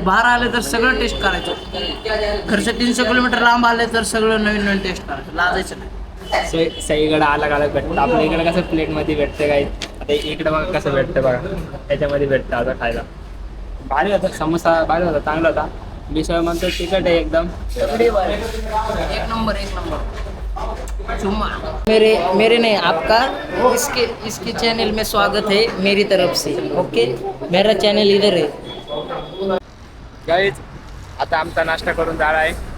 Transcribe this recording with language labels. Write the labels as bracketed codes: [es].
[mr] बाहेर आले तर सगळं टेस्ट करायचं. खर्च 300 किलोमीटर लांब आले तर सगळं नवीन नवीन टेस्ट करायचं. लाजायचं नाही. सगळीकडे अलग अलग भेटतं. आपल्या इकडे कसं प्लेटमध्ये भेटतं काय आता इकडे बघा कसं भेटतं बघा त्याच्यामध्ये भेटतं आता खायला. भारी होता समोसा भारी होता चांगला होता. मिसळ म्हणतो तिखट आहे एकदम एक नंबर चुम्मा. [hi] मेरे नहीं आपका इसके चैनल में स्वागत है मेरी तरफ से. ओके मेरा चैनल इधर है. [mr] गाईज आता आमचा नाश्ता करून झाला आहे.